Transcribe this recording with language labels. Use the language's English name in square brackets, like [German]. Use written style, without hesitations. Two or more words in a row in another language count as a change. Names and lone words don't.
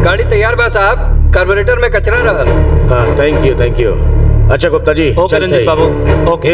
[Bhojpuri] गाड़ी तैयार बा साहब, कार्बोरेटर में कचरा रहल। हाँ [English] thank you thank you. [Bhojpuri] अच्छा गुप्ता जी ओके रंजीत बाबू, ओके